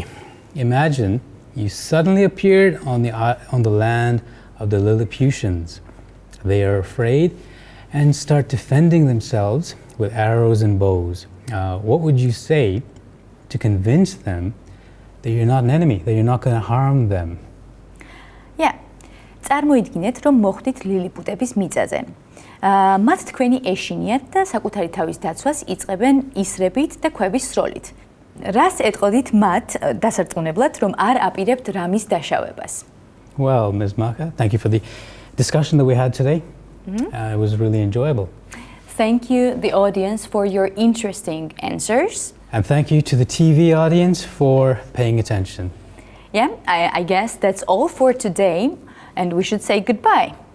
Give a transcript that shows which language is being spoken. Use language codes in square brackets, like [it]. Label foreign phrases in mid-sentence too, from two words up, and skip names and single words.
[en] Imagine you suddenly appeared on the land of the Lilliputians. They are afraid and start defending themselves with arrows and bows. What would you say to convince them that you're not an enemy, that you're not going to harm them? Yeah. [ka] წარმოიდგინეთ, რომ მოხვდით ლილიპუტების მიწაზე. მათ თქვენი ეშინიათ და საკუთარი თავის დაცვას იწყებენ ისრებით და ქვების სროლით. რას ეტყოდით მათ დასარწმუნებლად, რომ არ აპირებთ რამის დაშავებას? [en] Well, Ms. Maka, thank you for the discussion that we had today. It was really enjoyable. Thank you, the audience, for your interesting answers. And thank you to the TV audience for paying attention. Yeah, I guess that's all for today, and we should say goodbye.